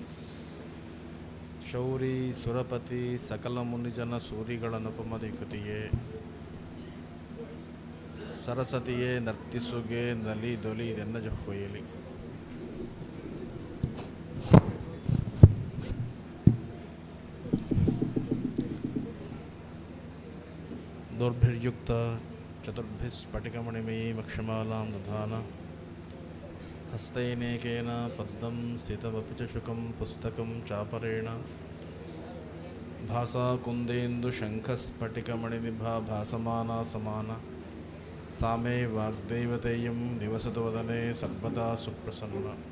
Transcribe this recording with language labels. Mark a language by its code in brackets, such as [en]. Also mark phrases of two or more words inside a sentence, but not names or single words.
[kn] ಶೌರಿ ಸುರಪತಿ ಸಕಲ ಮುನಿಜನ ಸೂರಿಗಳ ನಪಮದಿಕತಿಯೇ ಸರಸ್ವತಿಯೇ ನರ್ತಿಸುಗೆ ನಲಿ ದೊಲಿ ಇದೆನ್ನ ಜೊಯ್ಯಲಿ. [sa] ದೌರ್ಭಿರ್ಯುಕ್ತ ಚತುರ್ಭಿಸ್ಫಟಿಕಮಣಿಮಯೀ ವಕ್ಷಮಾಲಾಂ ದಧಾನ ಹಸ್ತೈನೇಕೇನ ಪದ್ಮಂ ಸ್ಥಿತವಪಿ ಚ ಶುಕಂ ಪುಸ್ತಕಂ ಚಾಪರೇಣ ಭಾಸಾ ಕುಂದೇಂದು ಶಂಖಸ್ಫಟಿಕಮಣಿನಿಭಾ ಭಾಸಮಾನಾ ಸಮಾನ ಸಾ ಮೇ ವಾಗ್ದೈವತೇಯಂ ನಿವಸತು ವದನೆ ಸರ್ವದಾ ಸುಪ್ರಸನ್ನ.